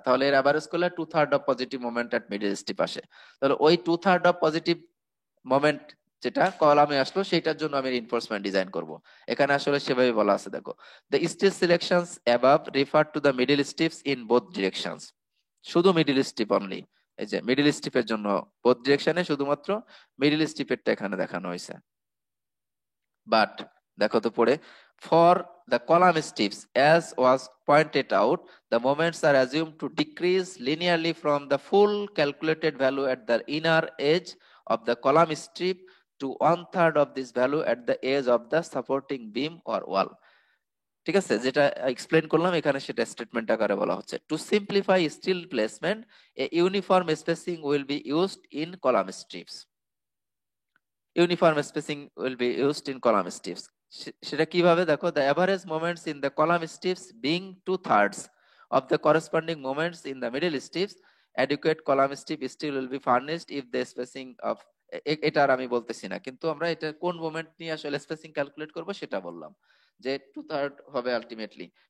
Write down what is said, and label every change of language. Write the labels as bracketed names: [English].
[Bangla] তাহলে এর অ্যাভারেজ করলে 2/3 of positive moment at middle strip আসে। তাহলে ওই 2/3 অফ পজিটিভ মোমেন্ট যেটা কলামে আসলো সেটার জন্য আমি রিইনফোর্সমেন্ট ডিজাইন করব। এখানে আসলে সেভাবে বলা আছে, দেখো, [English] The strip selections above refer to the middle strips in both directions. [Bangla] শুধু মিডল স্টিপ অনলি, এই যে মিডল স্টিপের জন্য বোথ ডিরেকশনে শুধুমাত্র মিডল স্টিপেরটা এখানে দেখানো হয়েছে। বাট দেখো তো পড়ে, [English] For the column strips as was pointed out, the moments are assumed to decrease linearly from the full calculated value at the inner edge of the column strip to 1/3 of this value at the edge of the supporting beam or wall। [Bangla] ঠিক আছে, যেটা explain করলাম এখানে সেটা statement আকারে বলা হচ্ছে, [English] To simplify steel placement a uniform spacing will be used in column strips. Uniform spacing will be used in column strips. [Bangla] সেটা কিভাবে দেখো, [English] the average moments in the column strips being 2/3 of the corresponding moments in the middle strips, adequate column strip still will be furnished if the spacing of [Bangla] এটা আর আমি বলতেছি না, কিন্তু আমরা এটা কোন মোমেন্ট নিয়ে আসলে স্পেসিং ক্যালকুলেট করব সেটা বললাম, যে 2/3 হবে আলটিমেটলি।